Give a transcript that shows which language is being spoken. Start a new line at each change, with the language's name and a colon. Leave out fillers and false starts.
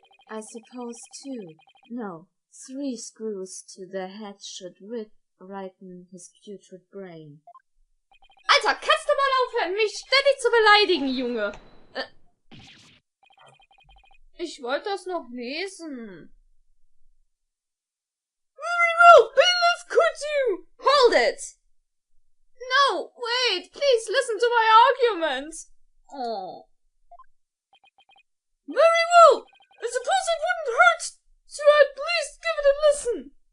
English: I suppose three screws to the head should righten his putrid brain.
German: Alter, kannst du mal aufhören, mich ständig zu beleidigen, Junge? Ich wollte das noch lesen.
English: very well, bailiff, could you? Hold it! No, wait, please listen to my argument. Oh. Very well, I suppose it wouldn't hurt to at least give it a listen.